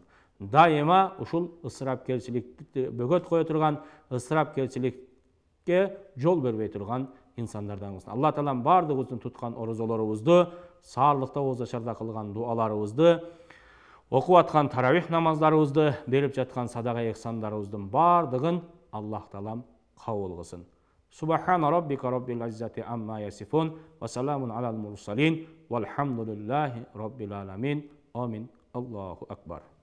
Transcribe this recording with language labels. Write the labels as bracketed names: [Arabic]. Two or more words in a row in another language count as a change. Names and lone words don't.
[Kyrgyz] Дайыма ушул ысырапкерчиликти бөгөт кое турган, ысырапкерчиликке жол бербей турган инсандардан кылсын. Аллах таалам бардыгыбыздын туткан орозолорубузду, саарлыкта ооз ачарда кылган дуаларыбызды, окуп аткан таравих намаздарыбызды, берип жаткан садака эхсандарыбыздын бардыгын Аллах таалам кабыл кылсын. [Arabic] سبحان ربك رب العزة عما يصفون وسلام على المرسلين والحمد لله رب العالمين. آمين. الله أكبر.